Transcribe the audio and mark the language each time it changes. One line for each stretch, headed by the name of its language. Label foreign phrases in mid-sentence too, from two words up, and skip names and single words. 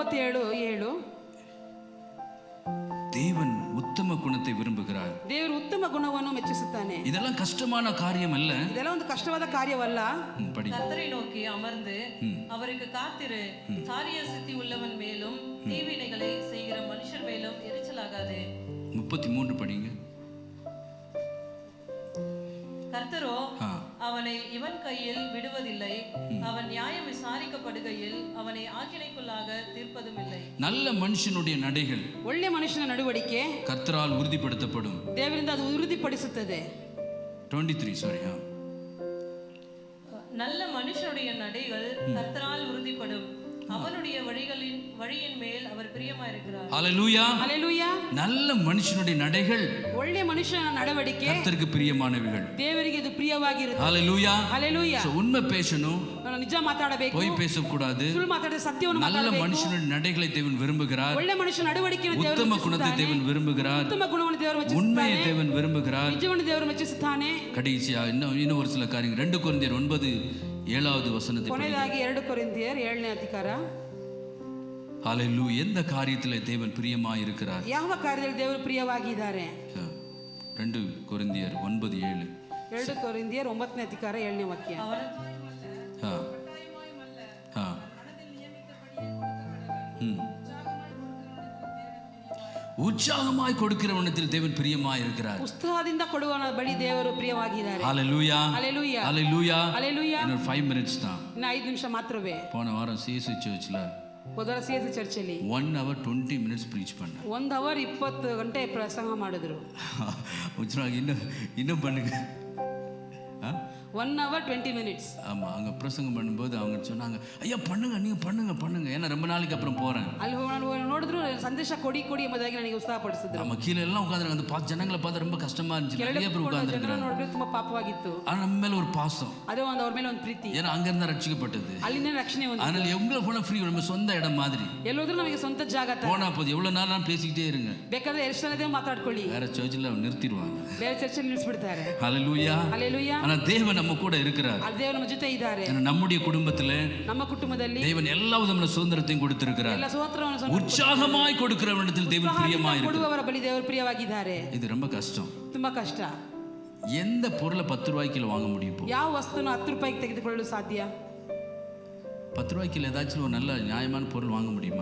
Kannada: ಕೀರ್ತನೆ 37:7.
Tamil: தேவன் உத்தம குணத்தை விரும்புகிறார்.
Kannada: ದೇವರು ಉತ್ತಮ ಗುಣವನ್ನು ಮೆಚ್ಚಿಸುತ್ತಾನೆ.
Tamil: இதெல்லாம் கஷ்டமான காரியம் அல்ல.
Kannada: ಇದೆಲ್ಲ ಒಂದು ಕಷ್ಟವಾದ ಕಾರ್ಯವಲ್ಲ.
Tamil: படி. கர்த்தரை நோக்கி அமர்ந்து அவருக்கு காத்திரு. காரிய சித்தி உள்ளவன் மேலும் தீவினைகளை செய்கிற மனுஷர் மேலும் எரிச்சலாகாதே. 33 படிங்க. கர்த்தரோ அவனை இவன் கையில் விடுவதில்லை, அவன் நியாயம் விசாரிக்கப்படுகையில் அவனை ஆக்கினைக்குள்ளாக தீர்ப்பதும் இல்லை. நல்ல மனுஷனுடைய நடைகள்,
Kannada: ಒಳ್ಳೆ ಮನುಷ್ಯನ ನಡವಳಿಕೆ
Tamil: கர்த்தரால் உறுதிப்படுத்தப்படும்.
Kannada: ದೇವರಿಂದ ಅದು ಉறுதிಪಡಿಸುತ್ತದೆ.
Tamil: 23 சாரி. நல்ல மனுஷனுடைய நடைகள் கர்த்தரால் உறுதிப்படும், அவனுடைய வழியின் மேல் அவர் பிரியமாயிருக்கிறார். ஹல்லேலூயா. ஹல்லேலூயா. நல்ல மனுஷனுடைய நடைகள்,
Kannada: ಒಳ್ಳೆ ಮನುಷ್ಯನ ನಡವಳಿಕೆ
Tamil: கர்த்தருக்கு பிரியமானவைகள்.
Kannada: ದೇವರಿಗೆ ಇದು ಪ್ರಿಯವಾಗಿರುತ್ತದೆ.
Tamil: ஹல்லேலூயா. ஹல்லேலூயா. உண்மை பேசணும்,
Kannada: ನಿಜ ಮಾತಾಡಬೇಕು,
Tamil: பொய் பேசக்கூடாது.
Kannada: ಸುಳ್ಳು ಮಾತಾಡದೆ ಸತ್ಯವನ್ನು
Tamil: நல்ல
Kannada: ಮಾತಾಡಬೇಕು.
Tamil: மனுஷனுடைய நடைகளை தேவன் விரும்புகிறார்.
Kannada: ಒಳ್ಳೆ ಮನುಷ್ಯನ ನಡವಳಿಕೆಯನ್ನು ದೇವರು
Tamil: உத்தம குணத்தை தேவன் விரும்புகிறார்.
Kannada: ಉತ್ತಮ ಗುಣವನ್ನು ದೇವರು ಮೆಚ್ಚಿಸುತ್ತಾನೆ.
Tamil: உண்மையை தேவன் விரும்புகிறார்.
Kannada: ನಿಜವನ್ನು ದೇವರು ಮೆಚ್ಚಿಸುತ್ತಾನೆ.
Tamil: கடைசியா இன்னும் ஒரு சில காரியங்கள். 2 கொரிந்தியர் 9:7 வசனத்தை
Kannada: ಕೊನೆಯದಾಗಿ 2 ಕೊರಿಂಥಿಯರ್ 7ನೇ ಅಧಿಕಾರ.
Tamil: ஹல்லேலூயா. எந்த காரியத்திலே தேவன் பிரியமாய் இருக்கிறார்?
Kannada: ಯಾವ ಕಾರ್ಯದಲ್ಲಿ ದೇವರು ಪ್ರಿಯವಾಗಿದ್ದಾರೆ?
Tamil: 2 கொரிந்தியர் 9:7.
Kannada: 2 ಕೊರಿಂಥಿಯರ್ 9ನೇ ಅಧಿಕಾರ 7ನೇ ವಾಕ್ಯ.
Tamil: உற்சாகமாய் கொடுக்கிறவனத்தில் தேவன் பிரியமாய் இருக்கிறார்.
Kannada: ಉತ್ಸಾಹದಿಂದ ಕೊಡುವವನ ಬಳಿ ದೇವರು ಪ್ರಿಯವಾಗಿದ್ದಾರೆ.
Tamil: ஹல்லேலூயா.
Kannada: ஹல்லேலೂಯಾ.
Tamil: ஹல்லேலூயா.
Kannada: ஹல்லேலೂಯಾ.
Tamil: இன்னும் 5 minutes தான்.
Kannada: ಇನ್ನು 5 ನಿಮಿಷ ಮಾತ್ರವೇ.
Tamil: போன வாரம் சிஎஸ்சி சர்ச்ல
Kannada: ಹೋದರ ಸಿಎಸ್ ಚರ್ಚಲ್ಲಿ
English: 1 hour 20 minutes preach பண்ண.
Kannada: 1 hour 20 ಗಂಟೆ ಪ್ರಸಂಗ ಮಾಡಿದ್ರು.
Tamil: உற்சாகம் இன்னும் பண்ணுங்க.
English: 1 hour 20 minutes.
Tamil: ஆமா, அங்க பிரசங்கம் பண்ணும்போது அவங்க சொன்னாங்க, ஐயா பண்ணுங்க, நீங்க பண்ணுங்க. ஏன்னா ரொம்ப நாளைக்கு அப்புறம் போறேன்.
Kannada: ಅಲ್ಲಿ ನೋಡಿದ್ರು ಸಂದೇಶ ಕೊಡಿ ಎಂಬುದಾಗಿ ನನಗೆ ಉತ್ಸಾಹಪಡಿಸಿದ್ರು.
Tamil: நம்ம கீழ எல்லாம் உட்கார்ந்து அந்த ஜனங்களை பார்த்து ரொம்ப கஷ்டமா இருந்துச்சு. நிறைய பேர் உட்கார்ந்துருக்காங்க.
Kannada: ನೋಡಿದ್ರೆ ತುಂಬಾ ಪಾಪವಾಗಿತ್ತು.
Tamil: ஆனா நம்ம மேல ஒரு பாசம்.
Kannada: ಅದೇ ಅವ್ರ ಮೇಲೆ ಒಂದು ಪ್ರೀತಿ.
Tamil: ஏன்னா அங்க இருந்தா ரட்சிக்கப்பட்டது.
Kannada: ಅಲ್ಲಿಂದ ರಕ್ಷಣೆ ಒಂದು.
Tamil: அதனால எங்க போனா ஃப்ரீ, நம்ம சொந்த இடம் மாதிரி.
Kannada: ಎಲ್ಲೋದ್ರೂ ನಮಗೆ ಸ್ವಂತ ಜಾಗ ತರ.
Tamil: போனா போது எவ்வளவு நேரம் பேசிக்கிட்டே இருங்க.
Kannada: ಬೇಕಾದ್ರೆ ಎಷ್ಟು ಸಮಯ ಮಾತಾಡ್ಕೊಳ್ಳಿ.
Tamil: வேற சர்ச்சில் நிறுத்திடுவாங்க.
Kannada: ಬೇರೆ ಚರ್ಚಲ್ಲಿ ನಿಲ್ಲಿಸ್ಬಿಡ್ತಾರೆ.
Tamil: ஹல்லேலூயா. ஹல்லேலூயா. ஆனா தேவன் நம்ம கூட இருக்கிறார்.
Kannada: ದೇವರು ನಮ್ಮ ಜೊತೆ ಇದ್ದಾರೆ.
Tamil: நம்முடைய குடும்பத்திலே,
Kannada: ನಮ್ಮ ಕುಟುಂಬದಲ್ಲಿ
Tamil: தேவன் எல்லா விதமான சுதந்திரத்தையும் கொடுத்திருக்கிறார்.
Kannada: ಎಲ್ಲ ಸ್ವತಂತ್ರವನ್ನು
Tamil: உற்சாகமாய் கொடுக்கிறவனிடத்தில் தேவன் பிரியமாய் இருக்கிறார்.
Kannada: ಕೊಡುವವರ ಬಳಿ ದೇವರು ಪ್ರಿಯವಾಗಿದ್ದಾರೆ.
Tamil: இது ரொம்ப கஷ்டம்.
Kannada: ತುಂಬಾ ಕಷ್ಟ.
Tamil: எந்த பொருளை 10 ரூபாய்க்கு வாங்க முடியும்?
Kannada: ಯಾವ ವಸ್ತುವನ್ನು 10 ರೂಪಾಯಿಗೆ ತೆಗೆದುಕೊಳ್ಳಲು ಸಾಧ್ಯ?
Tamil: 10 ரூபாய்க்கு ஏதாச்சும் ஒரு நல்ல நியாயமான பொருள் வாங்க முடியுமா?